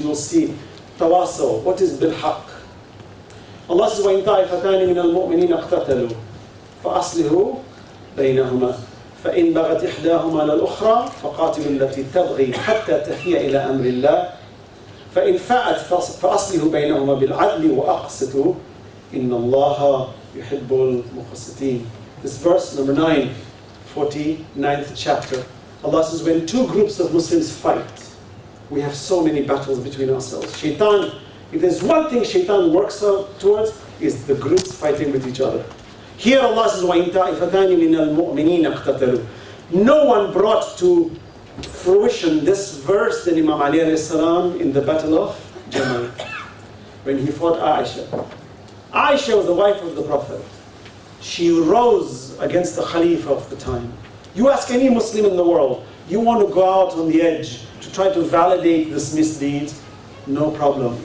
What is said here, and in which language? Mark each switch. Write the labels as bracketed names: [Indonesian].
[English] You will see tawasaw. What is bil haqq? Allah says, [Arabic] وَإِن طَائِفَتَانِ مِنَ الْمُؤْمِنِينَ اقْتَتَلُوا فَأَصْلِحُوا بَيْنَهُمَا فَإِن بَغَتْ إِحْدَاهُمَا عَلَى الْأُخْرَى فَقَاتِلُوا الَّتِي تَبْغِي حَتَّى تَفِيَ إِلَى أَمْرِ اللَّهِ فَإِن فَاءَتْ فَأَصْلِحُوا بَيْنَهُمَا بِالْعَدْلِ وَأَقْسِطُوا إِنَّ اللَّهَ يُحِبُّ الْمُقْسِطِينَ. [English] This verse number 9, 49th chapter. Allah says, when two groups of Muslims fight, we have so many battles between ourselves. Shaitan, if there's one thing Shaitan works towards, is the groups fighting with each other. Here Allah says, [Arabic] وَإِن طَائِفَتَانِ مِنَ الْمُؤْمِنِينَ اقْتَتَلُوا. [English] No one brought to fruition this verse than Imam Ali alayhi salam in the battle of Jamal, when he fought Aisha. Aisha was the wife of the Prophet. She rose against the Khalifa of the time. You ask any Muslim in the world, you want to go out on the edge to try to validate this misdeeds, no problem.